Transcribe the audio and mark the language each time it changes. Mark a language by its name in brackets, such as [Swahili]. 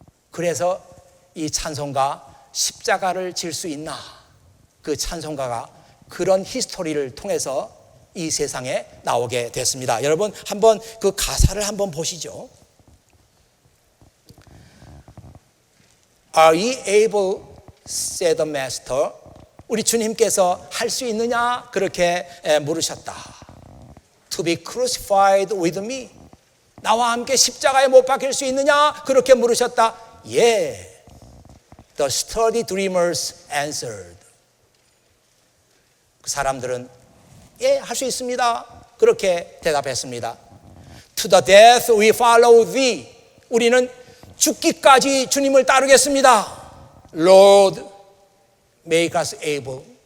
[Korean] 그래서 이 찬송가 십자가를 질 수 있나, 그 찬송가가 그런 히스토리를 통해서 이 세상에 나오게 됐습니다. 여러분 한번 그 가사를 한번 보시죠. [English] Are ye able, said the master. [Korean] 우리 주님께서 할 수 있느냐 그렇게 물으셨다. [English] To be crucified with me. [Korean] 나와 함께 십자가에 못 박힐 수 있느냐 그렇게 물으셨다. [English] Yeah. The sturdy dreamers answered. [Korean] 그 사람들은 할 수 있습니다, 그렇게 대답했습니다. [English] To the death we follow thee. [Korean] 우리는 죽기까지 주님을 따르겠습니다. [English] Lord, make us able.